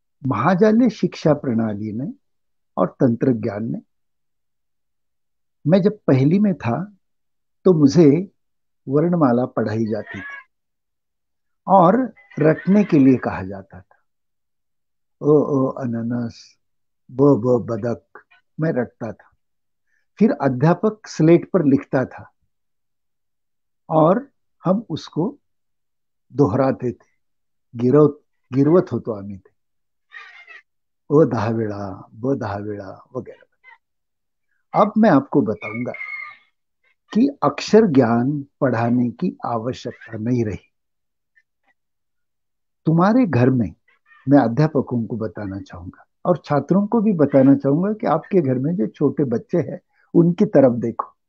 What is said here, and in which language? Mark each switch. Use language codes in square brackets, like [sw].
[hi] महाजालीय शिक्षा प्रणाली ने और तंत्र ज्ञान ने, मैं जब पहली में था तो मुझे वर्णमाला पढ़ाई जाती थी और रटने के लिए कहा जाता था। [mr] ओ अनानास, ब बदक, [hi] मैं रटता था। फिर अध्यापक स्लेट पर लिखता था और हम उसको दोहराते थे। [mr] गिरवत गिरवत होतो आम्ही ते, अ 10 वेळा, ब 10 वेळा वगैरह। [hi] अब मैं आपको बताऊंगा कि अक्षर ज्ञान पढ़ाने की आवश्यकता नहीं रही। तुम्हारे घर में, मैं अध्यापकों को बताना चाहूंगा और छात्रों को भी बताना चाहूंगा कि आपके घर में जो छोटे बच्चे हैं उनकी तरफ देखो।